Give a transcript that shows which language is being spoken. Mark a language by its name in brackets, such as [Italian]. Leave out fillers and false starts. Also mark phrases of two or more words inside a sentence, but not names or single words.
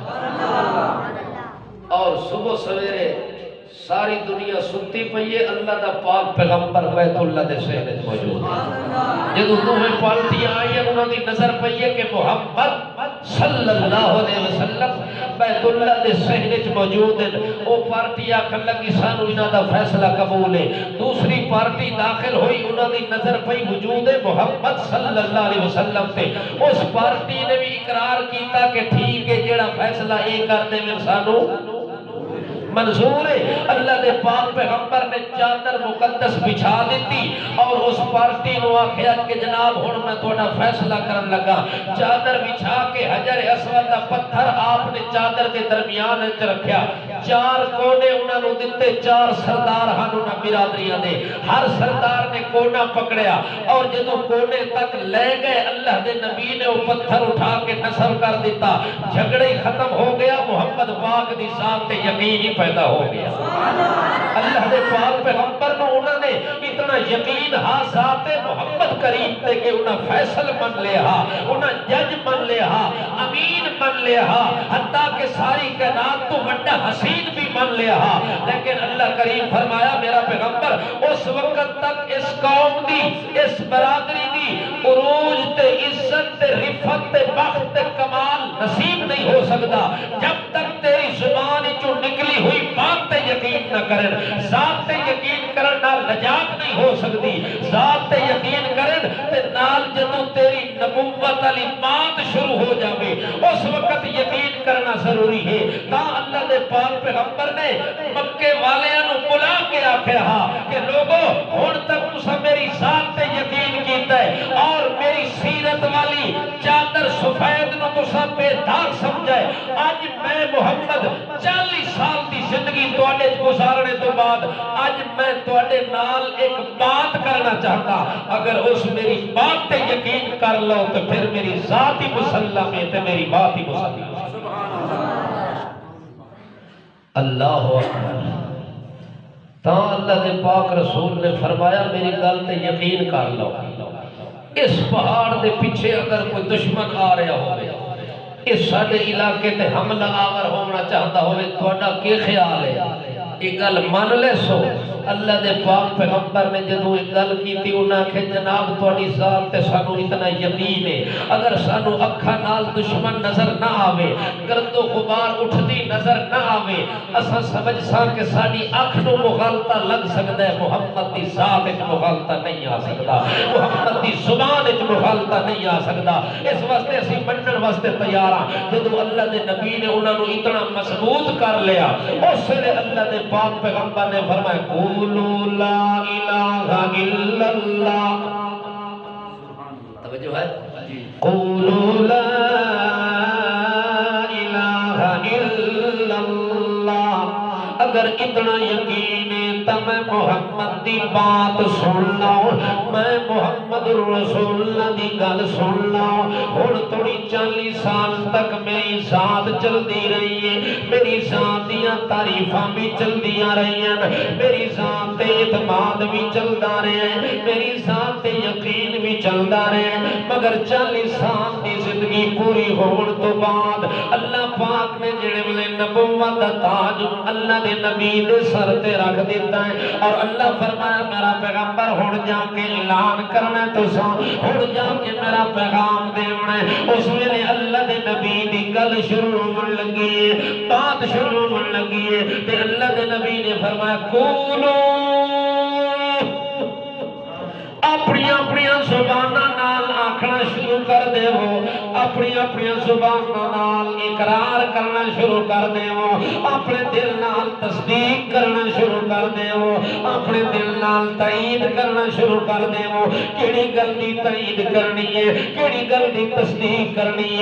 [Punjabi] اور صبح سویرے ساری دنیا سنتی پئیے اللہ دا پاک پیغمبر بیت اللہ دے سہنے موجود ہے جدو دوہے پالٹی آئی ہیں انہوں نے نظر پئیے کہ محمد صلی اللہ علیہ وسلم بیت اللہ دے سہنے موجود ہے وہ پارٹی آکھن لگی سانو انہاں دا فیصلہ قبول ہے دوسری پارٹی داخل ہوئی انہوں نے نظر پئی وجود ہے محمد صلی اللہ علیہ وسلم تے اس پارٹی نے بھی اقرار کیتا کہ ٹھیک ہے جیڑا فیصلہ یہ کر دے میں سانو منظور ہے اللہ دے پاک پیغمبر نے چادر مقدس بچھا دیتی اور اس پارٹی نو آکھیا کہ جناب ہن میں تھوڑا فیصلہ کرن لگا چادر بچھا کے حجر اسود دا پتھر آپ نے چادر کے درمیان وچ رکھیا چار کونے انہاں نو دتے چار سردار ہن انہاں برادریاں دے ہر سردار نے کونا پکڑیا اور جدوں کونے تک لے گئے اللہ دے نبی نے وہ پتھر اٹھا کے نصب کر دیتا جھگڑے ختم ہو گیا محمد پاک دی ذات تے یقین پیدا ہو گیا اللہ دے پاک پیغمبر کو انہوں نے اتنا انہیں یقین ہا ذات محمد کریم تے کہ انہیں فیصل من لے ہا، انہیں جج من لے ہا، امین من لے ہا، حتیٰ کہ ساری کائنات تو وڈا حسین بھی من لے ہا۔ لیکن اللہ کریم فرمایا میرا پیغمبر اس وقت تک اس قوم دی، اس برادری دی عروج تے عزت تے رفت تے بخت تے کمال نصیب نہیں ہو سکتا جب تک تیری زبان جو نکلی ہوئی بات تے یقین نہ کرن۔ ذات تے یقین کرن نال نجات نہیں ہو سکتی، ذات تے یقین کرن تے نال جدوں تیری نبوت علی بات شروع ہو جاوے اس وقت یقین کرنا ضروری ہے۔ تا اللہ دے پاک پیغمبر نے مکے والیاں نو بلا کے آکھیا ہا کہ لوگو ہن تک تساں میری ذات تے یقین کیتا ہے اور میری سیرت والی چادر سفید نو تساں بے داغ سمجھائے۔ آج میں محمد 40 سال دی زندگی تواڈے گزارنے تو بعد آج میں تواڈے نال ایک بات کرنا چاہتا، اگر اس میری بات تے یقین کر لو تو پھر میری ذات ہی مسلم ہے تے میری بات ہی مسلم ہے۔ [Arabic] اللہ اکبر۔ [Punjabi] تا اللہ دے پاک رسول نے فرمایا میری گل تے یقین کر لو، اس پہاڑ دے پیچھے اگر کوئی دشمن آ رہا ہوئے، اس ساڑے علاقے تے حملہ آور ہونا چاہتا ہوئے، توڑا کی خیال ہے؟ ایک گل مان لے سو۔ اللہ دے پاک پیغمبر نے جدو ایک گل کی تھی انہاں کہ جناب توڑی ذات تے سانو اتنا یقین ہے اگر سانو اکھا نال دشمن نظر نہ آوے، گرد و غبار اٹھتی نظر نہ آوے، اسا سمجھ سا کہ ساڑی اکھ نو مغالطہ لگ سکتا ہے، محمد دی ذات اچ مغالطہ نہیں آ سکتا، محمد دی زبان اچ مغالطہ نہیں آ سکتا۔ اس واسطے اسی منن واسطے تیار ہاں۔ جدو اللہ دے نبی نے انہاں نو اتنا مضبوط کر لیا، اس سے اللہ دے پاک پیغمبر نے فرمایا [Arabic] قولوا لا الہ الا اللہ، [Punjabi] توجہ ہے، [Arabic] قولوا لا الہ الا اللہ۔ [Punjabi] اگر اتنا یقین ہے تو میں محمد دی بات سن لاؤ، میں محمد رسول اللہ دی گل سن لاؤ۔ ہن تھوڑی 40 سال تک میری ذات چل دی رہی ہے، میری ذات دیاں تعریفاں بھی چل دیاں رہی ہیں، میری ذات تے اعتماد بھی چلدا رہے ہیں، میری ذات تے یقین بھی چلدا رہے ہیں، مگر 40 سال دی زندگی پوری ہون تو بعد اللہ پاک نے جڑے ویلے نبوت دا تاج اللہ دے نبی دے سر تے رکھ دیتا ہے اور اللہ فرمایا میرا پیغمبر ہن جا کے اعلان کرنا تو سا، ہن جا کے میرا پیغام دیونا ہے۔ اس ویلے اللہ دے نبی دی گل شروع ہون لگی ہے، بات شروع ہون لگی ہے تے اللہ دے نبی نے فرمایا قولو، اپنی اپنی زبانہ نال آکھنا شروع کر دے ہو، اپنی اپنی زبانہ نال اقرار کرنا شروع کر دے ہو، اپنے دل نال تصدیق کرنا شروع کر دے ہو، اپنے دل نال تائید کرنا شروع کر دے ہو۔ کیڑی گل دی تائید کرنی ہے، کیڑی گل دی تصدیق کرنی ہے؟